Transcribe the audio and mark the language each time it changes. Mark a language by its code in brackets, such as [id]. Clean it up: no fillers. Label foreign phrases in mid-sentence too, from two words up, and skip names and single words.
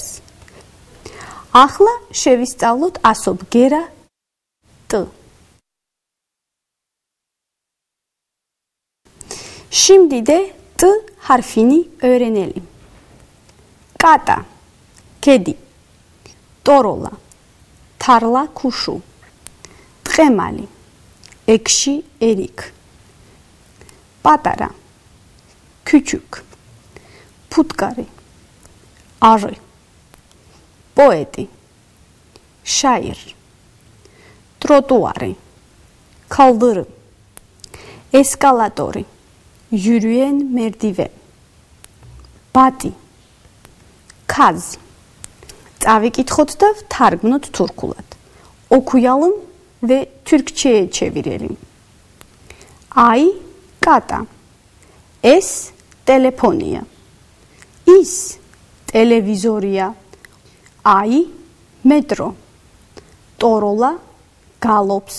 [ka] ახლა შევისწავლოთ ასობგერა ტ. [tr] Şimdi de T harfini öğrenelim. Kata, kedi. Torola, tarla kuşu. Tgemali, ekşi erik. Patara, küçük. Putkari, arı. Poeti, şair. Trotuari, kaldırım. Eskalatori. Yürüyen merdiven. Bati. Kaz. [ka] Წავიკითხოთ და ვთარგმნოთ თურქულად. [tr] Okuyalım ve Türkçe'ye çevirelim. [ka] აი, კატა. ეს, ტელეფონია. ის, ტელევიზორია. აი, მეტრო. ტოროლა, გალობს.